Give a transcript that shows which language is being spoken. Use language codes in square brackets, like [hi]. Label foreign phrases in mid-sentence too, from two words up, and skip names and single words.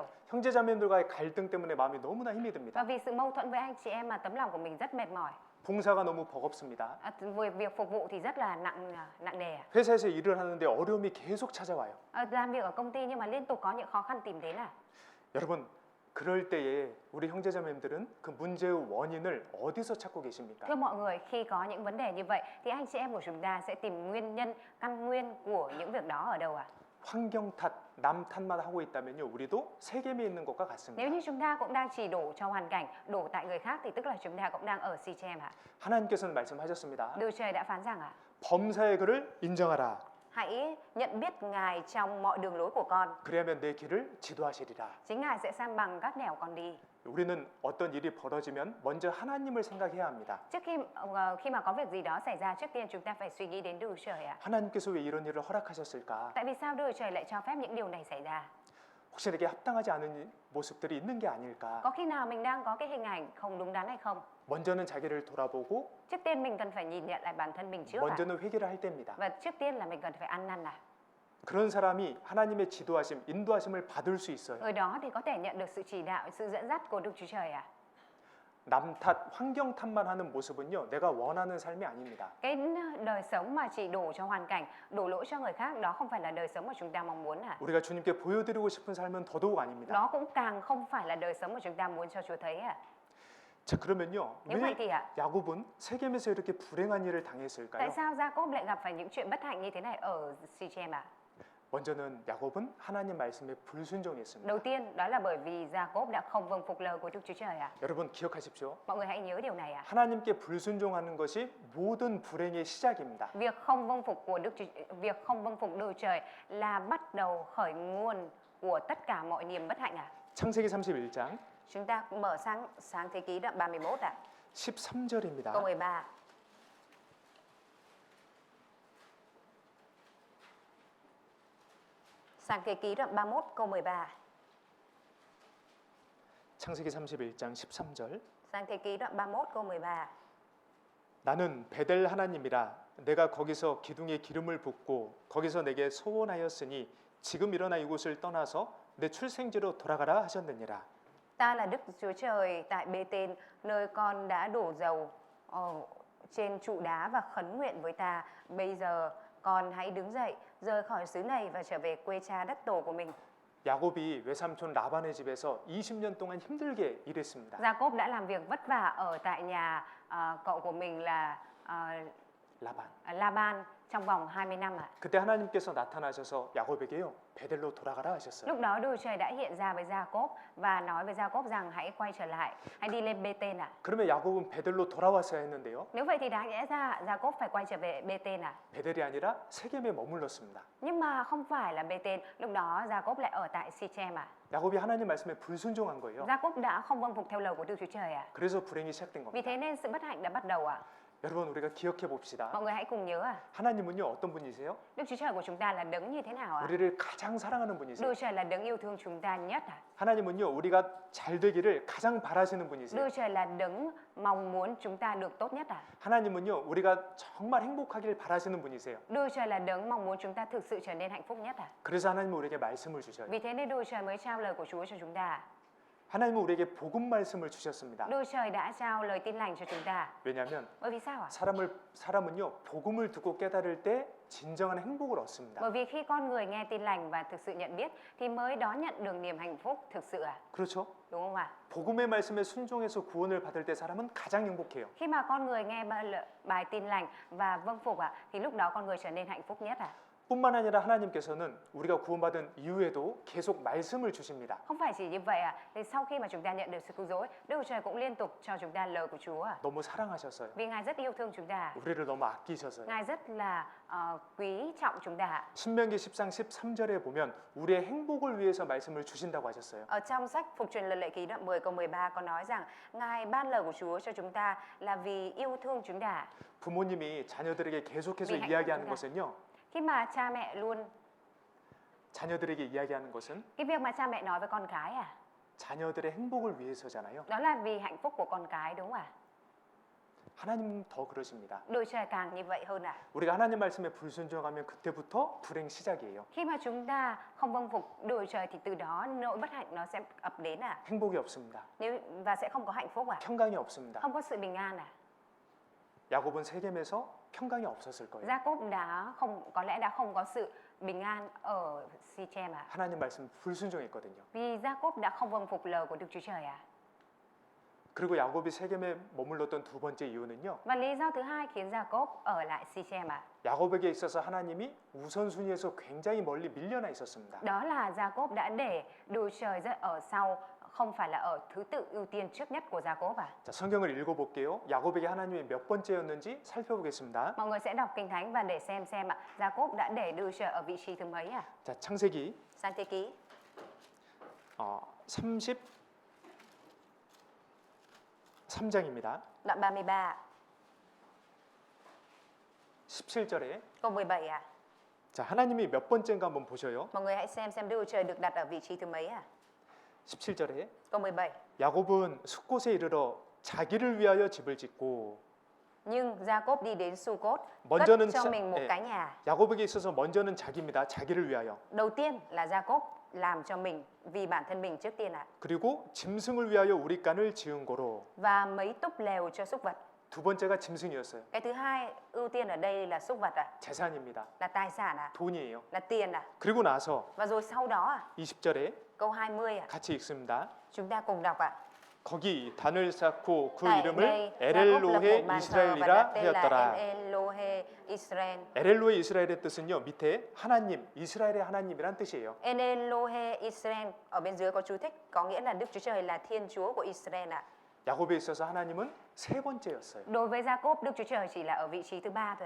[ko] 형제자매들과의 갈등 때문에 마음이 너무나 힘이 [vi] và [ko] 듭니다. [vi] vì sự mâu thuẫn với anh chị em mà tấm lòng của mình rất mệt mỏi. [ko] 봉사가 너무 버겁습니다. [vi] Việc phục vụ thì rất là nặng nề. [ko] 회사에서 일을 하는데 어려움이 계속 찾아와요. [vi] Làm việc ở công ty nhưng mà liên tục có những khó khăn tìm đến à? [ko] 여러분, 그럴 때에 우리 형제자매들은 그 문제의 원인을 어디서 찾고 계십니까? [vi] Thưa mọi người, khi có những vấn đề như vậy thì anh chị em của chúng ta sẽ tìm nguyên nhân, căn nguyên của những việc đó ở đâu ạ? [ko] 환경 탓, 남 탓만 하고 있다면요, 우리도 세겜에 있는 것과 같습니다. [vi] Nếu như chúng ta cũng đang chỉ đổ cho hoàn cảnh, đổ tại người khác thì tức là chúng ta cũng đang ở Sichem ạ. [ko] 하나님께서는 말씀하셨습니다. [vi] Đức Trời đã phán rằng ạ, [ko] 범사의 그를 인정하라. [vi] hãy nhận biết Ngài trong mọi đường lối của con, [ko] 그리하면 내 길을 지도하시리라. [vi] chính Ngài sẽ san bằng các nẻo con đi. [ko] 우리는 어떤 일이 벌어지면 먼저 하나님을 생각해야 합니다. [vi] Trước khi mà có việc gì đó xảy ra, trước tiên chúng ta phải suy nghĩ đến Đức Trời ạ. [ko] 하나님께서 왜 이런 일을 허락하셨을까? [vi] Tại vì sao Đức Trời lại cho phép những điều này xảy ra? [ko] 혹시 내게 합당하지 않은 모습들이 있는 게 아닐까? [vi] Có khi nào mình đang có cái hình ảnh không đúng đắn hay không? [ko] 먼저는 자기를 돌아보고 [vi] Trước tiên mình cần phải nhìn nhận lại bản thân mình trước ạ. [ko] 먼저는 회개를 할 때입니다. [vi] Và trước tiên là mình cần phải ăn năn ạ. [ko] 그런 사람이 하나님의 지도하심, 인도하심을 받을 수 있어요. [vi] Người đó thì có thể nhận được sự chỉ đạo, sự dẫn dắt của Đức Chúa Trời ạ. [ko] 남 탓, 환경 탓만 하는 모습은요, 내가 원하는 삶이 아닙니다. [vi] Cái đời sống mà chỉ đổ cho hoàn cảnh, đổ lỗi cho người khác, đó không phải là đời sống mà chúng ta mong muốn ạ. [ko] 우리가 주님께 보여드리고 싶은 삶은 더더욱 아닙니다. [vi] Đó cũng càng không phải là đời sống mà chúng ta muốn cho Chúa thấy ạ. [ko] 자, 그러면요, [vi] Nếu vậy [ko] 왜 [vi] thì ạ, [ko] 야곱은 세겜에서 이렇게 불행한 일을 당했을까요? [vi] tại sao Gia-cốp lại gặp phải những chuyện bất hạnh như thế này ở Sichem ạ? [ko] 먼저는 야곱은 하나님 말씀에 불순종했습니다. [vi] Đầu tiên đó là bởi vì Gia-cốp đã không vâng phục lời của Đức Chúa Trời ạ. [ko] 여러분 기억하십시오. [vi] Mọi người hãy nhớ điều này ạ. [ko] 하나님께 불순종하는 것이 모든 불행의 시작입니다. [vi] Việc không vâng phục Đức Trời là bắt đầu khởi nguồn của tất cả mọi niềm bất hạnh ạ. [ko] 창세기 31장 [vi] Chúng ta mở sang sáng thế ký đoạn 31 ạ. [ko] 13절입니다. [vi] Câu 13. Sáng thế ký đoạn 31 câu 13. [ko] 창세기 31장 13절. [vi] Sáng thế ký đoạn 31 câu 13. [ko] 나는 베델 하나님이라 내가 거기서 기둥에 기름을 붓고 거기서 내게 소원하였으니 지금 일어나 이곳을 떠나서 내 출생지로 돌아가라 하셨느니라. [vi] Ta là Đức Chúa Trời tại Bê-tên, nơi con đã đổ dầu trên trụ đá và khấn nguyện với ta. Bây giờ con hãy đứng dậy, rời khỏi xứ này và trở về quê cha đất tổ của mình. [ko] 야곱이 외삼촌 라반의 집에서 20년 동안 힘들게 일했습니다. [vi] Jacob đã làm việc vất vả ở tại nhà cậu của mình là 라반. Laban trong vòng 20 năm ạ. [ko] 그때 하나님께서 나타나셔서 야곱에게요, 베델로 돌아가라 하셨어요. [vi] Lúc đó Đức Chúa Trời đã hiện ra với Jacob và nói với Jacob rằng hãy quay trở lại, hãy đi lên Bê-tên ạ. [ko] 그러면 야곱은 베델로 돌아왔어야 했는데요. [vi] Nếu vậy thì đáng lẽ ra Jacob phải quay trở về Bê-tên ạ. [ko] 베델이 아니라 세겜에 머물렀습니다. [vi] Nhưng mà không phải là Bê-tên, lúc đó Jacob lại ở tại Sichem ạ. [ko] 야곱이 하나님 말씀에 불순종한 거예요. [vi] Jacob đã không vâng phục theo lời của Đức Chúa Trời ạ. [ko] 그래서 불행이 시작된 [vi] Vì [ko] 겁니다. [vi] thế nên sự bất hạnh đã bắt đầu ạ. [ko] 여러분 우리가 기억해 봅시다. [vi] Mọi người hãy cùng nhớ ạ. [ko] 하나님은요 어떤 분이세요? [vi] Đức Chúa Trời của chúng ta là đấng như thế nào ạ? [ko] 우리를 가장 사랑하는 [vi] Đức [ko] 분이세요. [vi] Chúa Trời là đấng yêu thương chúng ta nhất ạ. [ko] 하나님은요 우리가 잘 되기를 가장 바라시는 [vi] Đức [ko] 분이세요. [vi] Chúa Trời là đấng mong muốn chúng ta được tốt nhất ạ. [ko] 하나님은요 우리가 정말 행복하길 바라시는 분이세요. [vi] Đức Chúa Trời là đấng mong muốn chúng ta thực sự trở nên hạnh phúc nhất ạ. [ko] 그래서 하나님은 우리에게 말씀을 주셔요. [vi] Vì thế nên Đức Chúa Trời mới trao lời của Chúa cho chúng ta. [ko] 하나님은 우리에게 복음 말씀을 주셨습니다. [vi] Đức Chúa Trời đã trao lời tin lành cho chúng ta. [ko] 왜냐하면 [vi] Bởi vì sao ạ? [ko] 사람은요 복음을 듣고 깨달을 때 진정한 행복을 얻습니다. [vi] Bởi vì khi con người nghe tin lành và thực sự nhận biết thì mới đón nhận được niềm hạnh phúc thực sự ạ. [ko] 그렇죠? [vi] Đúng không ạ? [ko] 복음의 말씀에 순종해서 구원을 받을 때 사람은 가장 행복해요. [vi] Khi mà con người nghe bài tin lành và vâng phục ạ thì lúc đó con người trở nên hạnh phúc nhất ạ. [ko] 뿐만 아니라 하나님께서는 우리가 구원받은 이후에도 계속 말씀을 주십니다. [vi] Không phải chỉ như vậy ạ. Thì sau khi mà chúng ta nhận được sự cứu rỗi, Đức Chúa Trời cũng liên tục cho chúng ta lời của Chúa ạ. [ko] 너무 사랑하셔서요. [vi] Vì Ngài rất yêu thương chúng ta. [ko] 우리를 너무 아끼셔서요. [vi] Ngài rất là quý trọng chúng ta ạ. [ko] 신명기 10장 13절에 보면 우리의 행복을 위해서 말씀을 주신다고 하셨어요. [vi] Ở trong sách Phục truyền Luật Lệ Ký đoạn 10 câu 13 có nói rằng Ngài ban lời của Chúa cho chúng ta là vì yêu thương chúng ta. [ko] 부모님이 자녀들에게 계속해서 미- 이야기하는 미- 것은요. [vi] Khi mà cha mẹ luôn [ko] 자녀들에게 이야기하는 것은 [vi] cái việc mà cha mẹ nói với con cái [ko] 자녀들의 행복을 위해서잖아요. [vi] đó là vì hạnh phúc của con cái đúng không ạ? [ko] 하나님 더 그러십니다. [vi] Đức Chúa Trời càng như vậy hơn ạ. [ko] 우리가 하나님 말씀에 불순종하면 그때부터 불행 시작이에요. [vi] Khi mà chúng ta không vâng phục Đức Chúa Trời thì từ đó nỗi bất hạnh nó sẽ ập đến ạ. [ko] 행복이 없습니다. [vi] Và sẽ không có hạnh phúc ạ. [ko] 평강이 없습니다. [vi] Không có sự bình an ạ. [ko] 야곱은 세겜에서 평강이 없었을 거예요. [vi] Jacob có lẽ đã không có sự bình an ở Sichem ạ. [ko] 하나님 말씀 불순종했거든요. [vi] Vì Jacob đã không vâng phục lời của Đức Chúa Trời ạ. [ko] 그리고 야곱이 세겜에 머물렀던 두 번째 이유는요. [vi] Và lý do thứ hai khiến Jacob ở lại Sichem ạ. [ko] 야곱에게 있어서 하나님이 우선순위에서 굉장히 멀리 밀려나 있었습니다. [vi] Đó là Jacob đã để Đức Chúa Trời rất ở sau, không phải là ở thứ tự ưu tiên trước nhất của Jacob ạ. [ko] 자, 성경을 읽어볼게요. 야곱에게 하나님이 몇 번째였는지 살펴보겠습니다. [vi] Mọi người sẽ đọc Kinh Thánh và để xem ạ. Jacob đã để Đức Chúa Trời ở vị trí thứ mấy ạ? [ko] 자, 창세기 [vi] Sang Thế Ký [ko] 33장입니다. [vi] đoạn 33 [ko] 17절에 [vi] câu 17 ạ. [ko] 자, 하나님이 몇 번째인가 한번 보셔요. [vi] Mọi người hãy xem Đức Chúa Trời được đặt ở vị trí thứ mấy ạ? [ko] 17절에 [vi] Câu 17. [ko] 야곱은 숫곳에 이르러 자기를 위하여 집을 짓고 [vi] Nhưng Jacob đi đến Sucot, cất [ko] 먼저는 [vi] cho mình một cái nhà. [ko] 야곱에게 있어서 먼저는 자기입니다. 자기를 위하여. [vi] Đầu tiên là Jacob làm cho mình vì bản thân mình trước tiên ạ. [ko] 그리고 짐승을 위하여 우리간을 지은 고로. [vi] Và mấy túp lều cho súc vật. [ko] 두 번째가 짐승이었어요. [vi] Cái thứ hai ưu tiên ở đây là súc vật ạ. [ko] 재산입니다. [vi] Là tài sản ạ. [ko] 돈이에요. [vi] Là tiền ạ. [ko] 그리고 나서 [vi] Và rồi sau đó ạ, [ko] 20절에 [vi] câu 20 ạ. [ko] 같이 읽습니다. [vi] Chúng ta cùng đọc ạ. [ko] 거기 단을 쌓고 그 [vi] Tại [ko] 이름을 [vi] đây, Jacob lập [ko] 에렐로헤 [vi] một bàn thờ và đặt [ko] 이스라엘이라 [vi] tên là [ko] 하였더라. [vi] Elohe Israel. [ko] 에렐로헤 이스라엘의 뜻은요. 밑에 하나님, 이스라엘의 하나님이란 뜻이에요. [vi] Elohe Israel ở bên dưới có chú thích, có nghĩa là Đức Chúa Trời là Thiên Chúa của Israel ạ. [ko] 야곱에 있어서 하나님은 세 번째였어요. [vi] Đối với Jacob, Đức Chúa Trời chỉ là ở vị trí thứ ba thôi ạ.